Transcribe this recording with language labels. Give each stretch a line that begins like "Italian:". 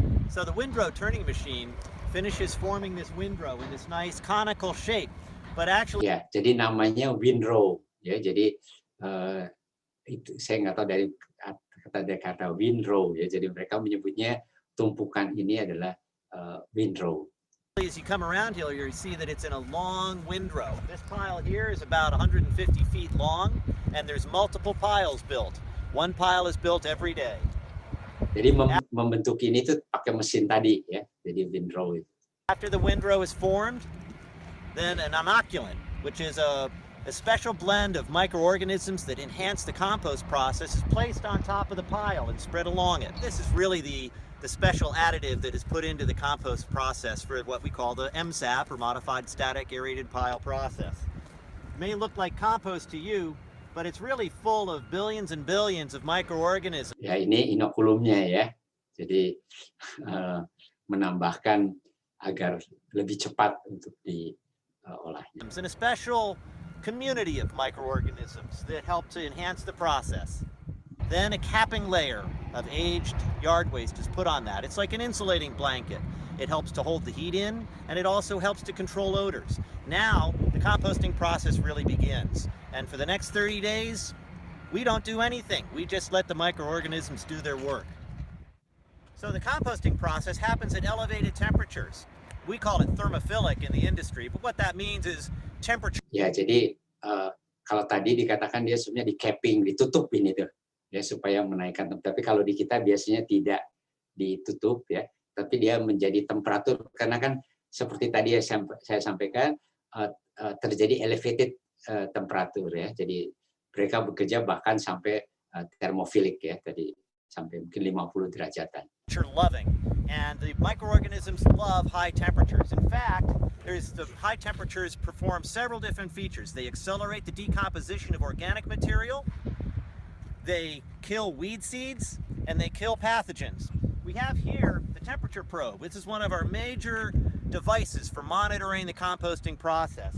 English: So the windrow turning machine finishes forming this windrow in this nice conical shape, but actually
Indonesian: ya, jadi namanya windrow ya. Jadi itu saya nggak tahu dari kata windrow ya. Jadi mereka menyebutnya tumpukan ini adalah windrow.
English: as you come around here, you see that it's in a long windrow. This pile here is about 150 feet long, and there's multiple piles built. One pile is built every day.
Indonesian: Jadi membentuk ini tuh pakai mesin tadi ya, jadi windrow itu.
English: After the windrow is formed, then an inoculant, which is a special blend of microorganisms that enhance the compost process, is placed on top of the pile and spread along it. This is really the special additive that is put into the compost process for what we call the MSAP, or Modified Static Aerated Pile Process. It may look like compost to you, but it's really full of billions and billions of microorganisms.
Indonesian: Ya, ini inokulumnya ya. Jadi menambahkan agar lebih cepat untuk diolahnya.
English: And a special community of microorganisms that help to enhance the process. Then a capping layer of aged yard waste is put on that. It's like an insulating blanket. It helps to hold the heat in, and it also helps to control odors. Now, the composting process really begins. And for the next 30 days, we don't do anything. We just let the microorganisms do their work. So the composting process happens at elevated temperatures. We call it thermophilic in the industry, but what that means is temperature.
Indonesian: Ya, jadi kalau tadi dikatakan dia sebenarnya di capping, ditutup ini tuh, ya supaya menaikkan. Tapi kalau di kita biasanya tidak ditutup ya, tapi dia menjadi temperatur karena kan seperti tadi saya sampaikan terjadi elevated temperatur ya. Jadi mereka bekerja bahkan sampai thermophilic ya, tadi sampai mungkin 50 derajatan.
English: Loving, and the microorganisms love high temperatures. In fact, the high temperatures perform several different features. They accelerate the decomposition of organic material, they kill weed seeds, and they kill pathogens. We have here the temperature probe. This is one of our major devices for monitoring the composting process.